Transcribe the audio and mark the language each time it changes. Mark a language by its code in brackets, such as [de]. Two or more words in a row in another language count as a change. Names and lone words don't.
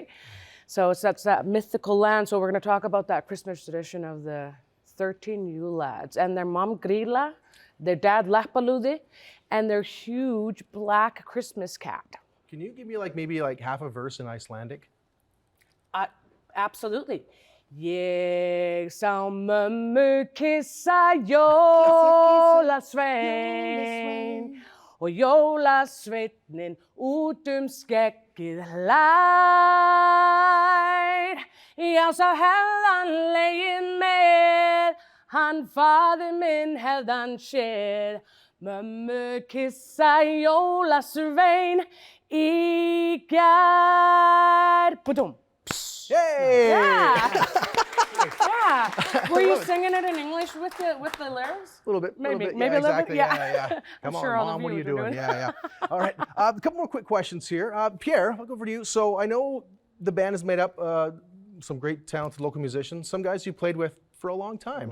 [en] So that's that mythical land. So we're going to talk about that Christmas tradition of the 13 Yule lads and their mom Grilla, their dad Lappalúði, and their huge black Christmas cat. Can you give me maybe half a verse in Icelandic? Absolutely. [is] Ég sá mömmu kissa jólasvein og jólasveitnin út skeggið hlær. Já, sá hefðan legið með, hann faðir minn hefðan séð. Mömmu kissa jólasvein í gær. [en] Ba-dum. Yay! Yeah. Yeah. Were you singing it in English with the lyrics? A little bit. Maybe yeah, a little exactly. bit. Yeah. Come I'm on, sure all the Mom, what are you viewers are doing? doing. Yeah. All right. A couple more quick questions here. Pierre, I'll go over to you. So I know the band is made up some great talented local musicians, some guys you played with for a long time.